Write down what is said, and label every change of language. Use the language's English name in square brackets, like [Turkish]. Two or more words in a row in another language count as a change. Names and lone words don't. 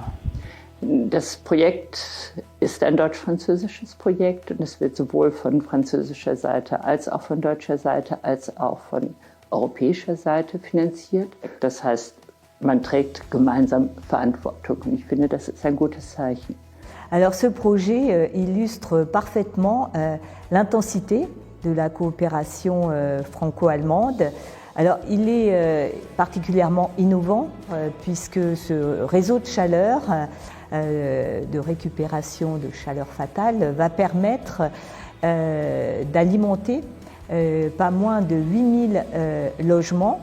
[German] Das Projekt ist ein deutsch-französisches Projekt und es wird sowohl von französischer Seite als auch von deutscher Seite als auch von europäischer Seite finanziert. Das heißt, man trägt gemeinsam Verantwortung und ich finde, das ist ein gutes Zeichen. [French] Alors ce projet illustre parfaitement l'intensité de la coopération franco-allemande Alors, il est particulièrement innovant puisque ce réseau de chaleur, de récupération de chaleur fatale, va permettre d'alimenter pas moins de 8000 logements.